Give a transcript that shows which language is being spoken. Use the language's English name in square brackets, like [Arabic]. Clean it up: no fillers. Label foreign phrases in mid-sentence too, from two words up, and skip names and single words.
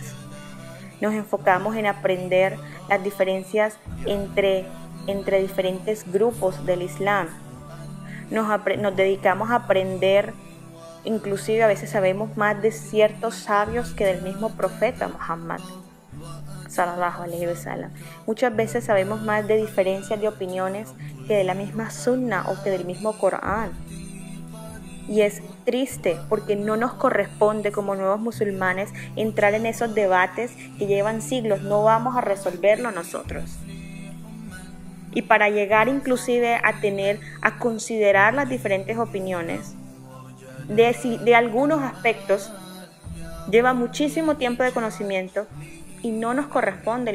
[Spanish] Nos enfocamos en aprender las diferencias entre diferentes grupos del Islam. Nos dedicamos a aprender, inclusive a veces sabemos más de ciertos sabios que del mismo profeta Muhammad [Arabic] صلى الله عليه وسلم. [Spanish] Muchas veces sabemos más de diferencias de opiniones que de la misma sunna o que del mismo Corán. Y es triste porque no nos corresponde como nuevos musulmanes entrar en esos debates que llevan siglos. No vamos a resolverlo nosotros. Y para llegar inclusive a considerar las diferentes opiniones de algunos aspectos, lleva muchísimo tiempo de conocimiento y no nos corresponde.